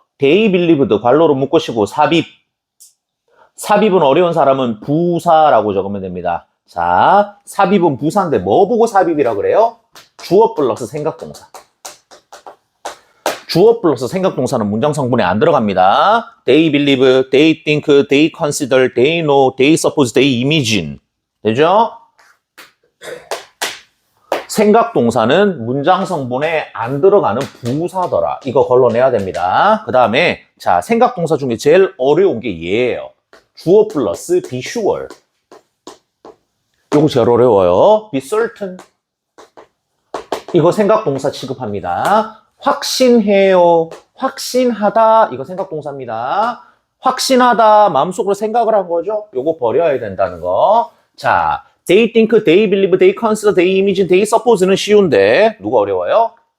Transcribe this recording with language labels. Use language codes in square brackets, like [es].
[en] they believed [ko] 괄호로 묶으시고 삽입. 삽입은 어려운 사람은 부사라고 적으면 됩니다. 자, 삽입은 부사인데 뭐 보고 삽입이라 그래요? 주어 플러스 생각동사. 주어 플러스 생각동사는 문장 성분에 안 들어갑니다. [en] They believe, they think, they consider, they know, they suppose, they imagine. [ko] 되죠? 생각동사는 문장 성분에 안 들어가는 부사더라. 이거 걸러내야 됩니다. 그 다음에 자, 생각동사 중에 제일 어려운 게 얘예요. 주어 플러스 [en] be sure. [ko] 이거 제일 어려워요. [en] be certain. [ko] 이거 생각동사 취급합니다. 확신해요. 확신하다. 이거 생각동사입니다. 확신하다. 마음속으로 생각을 한 거죠. 요거 버려야 된다는 거. 자, [en] they think, they believe, they consider, they imagine, they suppose [ko] 는 쉬운데 누가 어려워요?